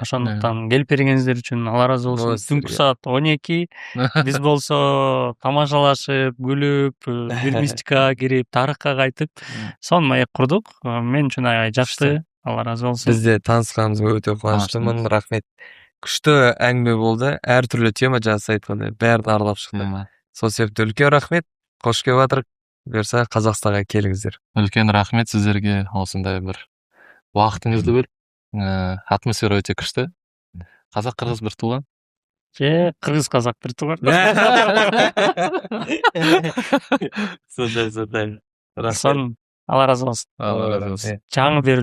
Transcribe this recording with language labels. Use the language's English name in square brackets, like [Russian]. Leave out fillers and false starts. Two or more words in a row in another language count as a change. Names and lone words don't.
[Kyrgyz] Ошондуктан келип бергениңиздер үчүн Алла ыраазы болсун. Түнкү саат 12 биз болсо тамашалашып, күлүп, бир мистикага кирип, тарыхка кайтып, сонун маек курдук. Мен үчүн аябай жакшы. Алла ыраазы болсун. Бизде таанысканыбызга өтө кубанычтымын. [Kazakh] Рахмет. Күчтүү әңгиме болду. [Kyrgyz] Ар түрлүү тема жазса айткандай, баарын аралап чыкты. [Kazakh] Сол себептен үлкен рахмет. Кош келип атырык. [Kyrgyz] Буюрса Казакстанга келиңиздер. [Kazakh] Үлкен рахмет сиздерге осындай бир убактыңызды бөлүп, атмосфера өтө күчтүү. [Kyrgyz] Казак кыргыз бир тууган. Кыргыз казак бир тууган. [Kazakh] Сондай. [Kyrgyz] Алла ыраазы болсун. Алла ыраазы болсун.